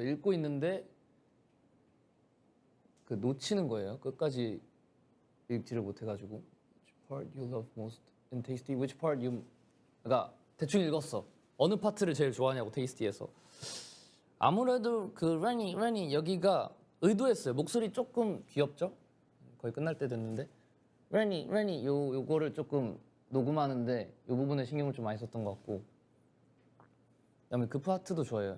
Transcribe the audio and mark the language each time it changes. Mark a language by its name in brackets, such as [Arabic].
[Korean] 읽고 있는데 그 놓치는 거예요. 끝까지 읽지를 못해가지고. [English] Which part you love most in Tasty? Which part you? [Korean] 그러니까 대충 읽었어. 어느 파트를 제일 좋아하냐고 테이스티에서. 아무래도 그 레니 여기가 의도했어요. 목소리 조금 귀엽죠? 거의 끝날 때 됐는데 레니 요거를 조금 녹음하는데 요 부분에 신경을 좀 많이 썼던 것 같고 그다음에 그 파트도 좋아해요.